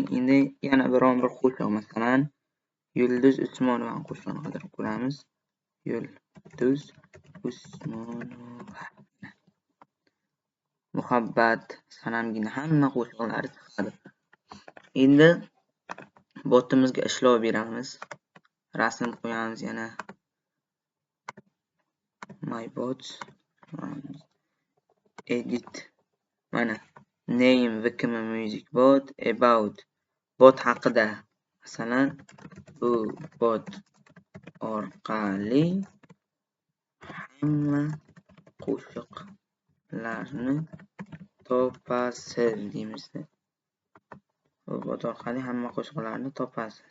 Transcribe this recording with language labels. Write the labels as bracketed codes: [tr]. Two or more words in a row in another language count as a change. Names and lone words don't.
[uz] Endi yana biron bir qo'shiq masalan Yulduz Usmonovani qo'shig'ini qidirib ko'ramiz. Yulduz Usmonova. Muhabbat, sanamgina hamma qo'shiqlari chiqadi. Endi botimizga ishlov beramiz. Rasm qo'yamiz yana. [en] My bot. [uz] Edit. Mana. [en] Name vkm music bot. About. [uz] Bot haqida. Masalan, bu bot orqali hamma qo'shiqlarni topasiz deymiz. Bu bot orqali hamma qo'shiqlarni topasiz.